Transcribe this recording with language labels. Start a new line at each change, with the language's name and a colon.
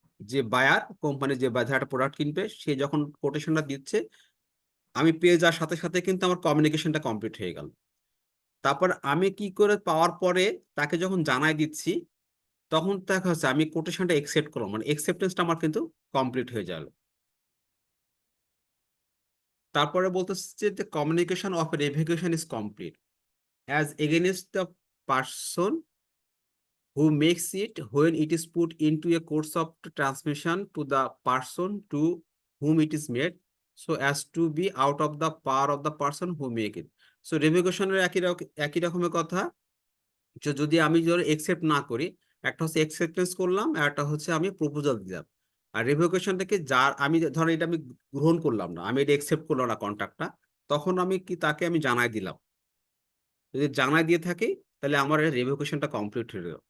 Bangla: যে buyer company যে বাজার একটা প্রোডাক্ট কিনবে সে যখন কোটেশনটা দিচ্ছে আমি পেয়ে যাওয়ার সাথে সাথে কিন্তু আমার কমিউনিকেশনটা কমপ্লিট হয়ে গেল। তারপর আমি কি করে পাওয়ার পরে তাকে যখন জানাই দিচ্ছি তখন দেখা হচ্ছে আমি কোটেশনটা একসেপ্ট করলাম, মানে একসেপ্টেন্সটা আমার কিন্তু কমপ্লিট হয়ে গেল।
English: তারপরে বলতেছে যে communication of revocation is complete as against the person who makes it when it is put into a course of transmission to the person to whom it is made so as to be out of the power of the person who make it.
Bangla: So revocation এর একই রকমের কথা, যদি আমি accept না করি, একটা হচ্ছে একসেপ্টেন্স করলাম আর একটা হচ্ছে আমি প্রপোজাল দিলাম। আর রেভোকেশন থেকে যার আমি ধরো এটা আমি গ্রহণ করলাম না, আমি এটা একসেপ্ট করলাম না কন্ট্রাক্টটা, তখন আমি কি তাকে আমি জানাই দিলাম, যদি জানাই দিয়ে থাকি তাহলে আমার রেভোকেশনটা কমপ্লিট হয়ে গেল।